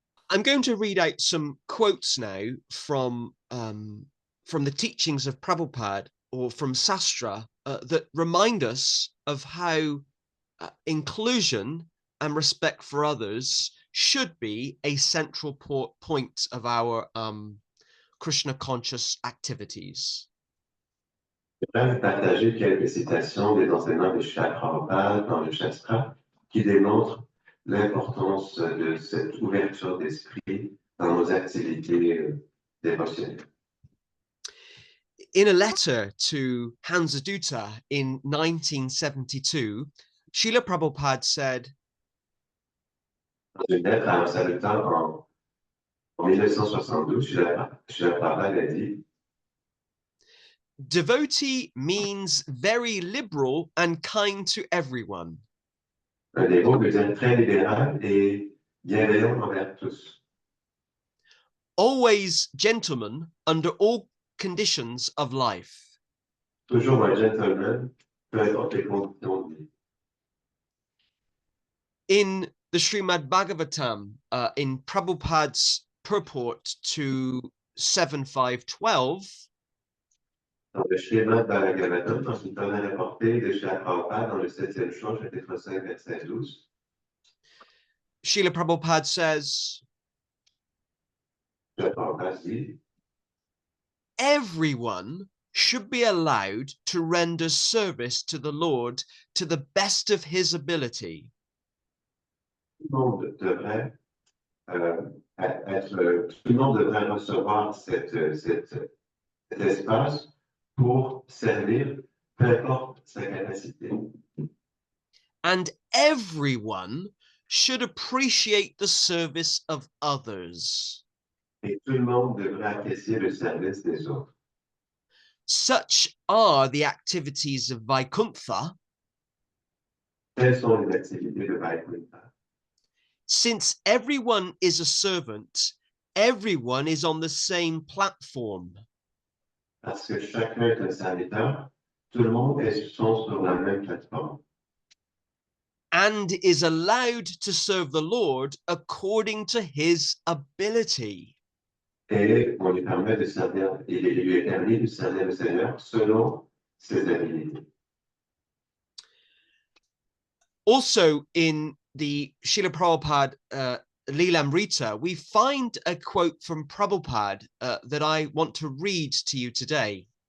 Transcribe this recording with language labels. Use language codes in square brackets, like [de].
[en] I'm going to read out some quotes now from the teachings of Prabhupada or from Sastra that remind us of how inclusion and respect for others should be a central point of our Krishna conscious activities. [fr] Je voudrais vous partager quelques citations des enseignements de Srila Prabhupada dans le Shastra qui démontrent l'importance de cette ouverture d'esprit dans nos activités dévotionnelles. [en] In a letter to Hansadutta in 1972, Srila Prabhupada said, [fr] Dans une lettre à un salutant en 1972, Srila Prabhupada a dit [en] devotee means very liberal and kind to everyone. [fr] un dévot veut dire très libéral et bienveillant envers tous. [en] Always gentleman under all conditions of life. [fr] Toujours un gentleman, peu importe les conditions de vie. [en] In the Srimad Bhagavatam, in Prabhupada's purport to 7.5.12, [fr] Dans le schéma de Bhagavatam, dans une première rapportée de Srila Prabhupada, dans le 7e chant, chapitre 5, verset 12, [en] Srila Prabhupada says, [fr] Srila Prabhupada dit [en] everyone should be allowed to render service to the Lord to the best of his ability. [fr] tout le monde devrait tout le monde devrait recevoir cet espace pour servir, peu importe sa capacité. [en] And everyone should appreciate the service of others. [fr] Et tout le monde devrait apprécier le service des autres. [en] Such are the activities of Vaikuntha, [fr] Quelles sont les activités de Vaikuntha? [en] since everyone is a servant, everyone is on the same platform. [fr] Parce que chacun est un serviteur, tout le monde sont sur la même plateforme. [en] And is allowed to serve the Lord according to his ability. [fr] Et on lui permet de servir, il lui est permis de servir le Seigneur selon ses habilités. [en] Also in the Srila Prabhupada Lilamrita, we find a quote from Prabhupada that I want to read to you today.